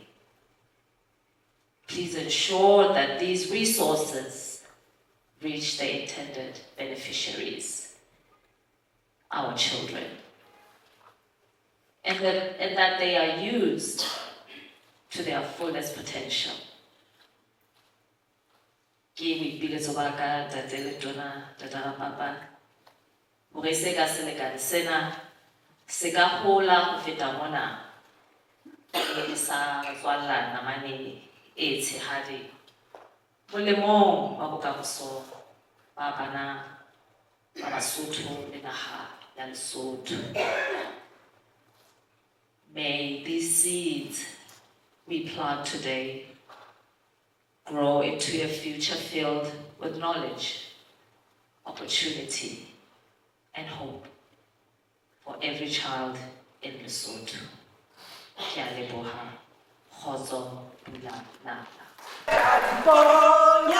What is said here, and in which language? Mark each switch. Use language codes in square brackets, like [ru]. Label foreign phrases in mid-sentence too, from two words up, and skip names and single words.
[en] Please ensure that these resources reach their intended beneficiaries, our children, and that they are used to their fullest potential. [st] Ke boipiletso ba ka Ntate Letona, Tata Papa, hore se ka selekane sena se ka hola ho feta mona e sa tswalla namane e tshehadi molemong wa bokamoso ba bana ba Basotho le naha ya Lesotho. [en] May these seeds we plant today grow into a future filled with knowledge, opportunity, and hope for every child in Lesotho. [st] Ke a leboha. Kgotso, pula, nala.